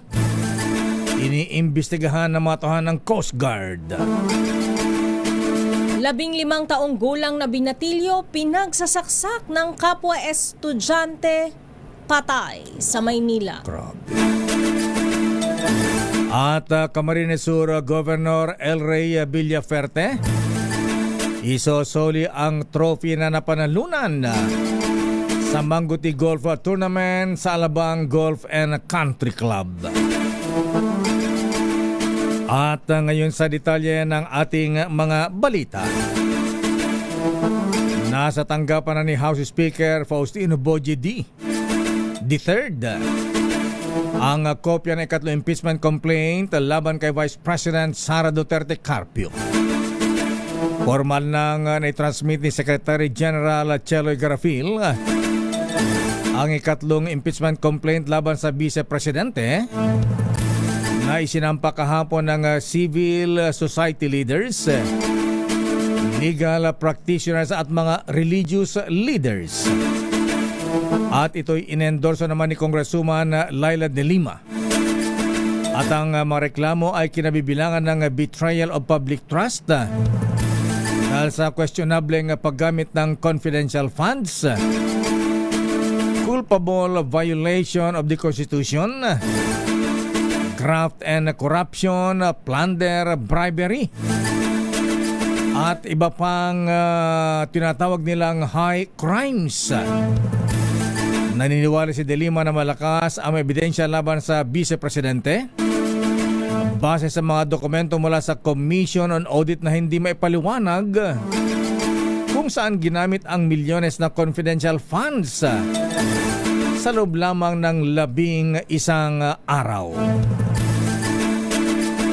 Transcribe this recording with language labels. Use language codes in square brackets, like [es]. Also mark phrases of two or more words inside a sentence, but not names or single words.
[tl] Iniimbestigahan ng mga tahanan ng Coast Guard. 15 taong gulang na binatilyo pinagsasaksak ng kapwa estudyante, patay sa Maynila. Grabe. At Camarines Sur Governor El Rey Villaferte isosoli ang trophy na napanalunan sa Manguti Golf Tournament sa Alabang Golf and Country Club. At ngayon sa detalye ng ating mga balita. Nasa tanggapan na ni House Speaker Faustino Boje III ang kopya ng ikatlong [en] impeachment complaint [tl] laban kay Vice President Sara Duterte Carpio. Formal nang naitransmit ni Secretary General Cheloy Garafil ang ikatlong [en] impeachment complaint [tl] laban sa Vice Presidente na isinampa kahapon ng [en] civil society leaders, legal practitioners [tl] at mga [en] religious leaders. [tl] At ito'y inendorso naman ni Congresswoman Laila de Lima. At ang mga reklamo ay kinabibilangan ng [en] betrayal of public trust [tl] dahil sa questionableng paggamit ng [en] confidential funds, culpable violation of the Constitution, graft and corruption, [tl] plunder, bribery, at iba pang tinatawag nilang [en] high crimes. [tl] Naniniwala si De Lima na malakas ang ebidensya laban sa Vice Presidente base sa mga dokumento mula sa Commission on Audit na hindi maipaliwanag kung saan ginamit ang milyones na [en] confidential funds [tl] sa loob lamang ng 11 araw.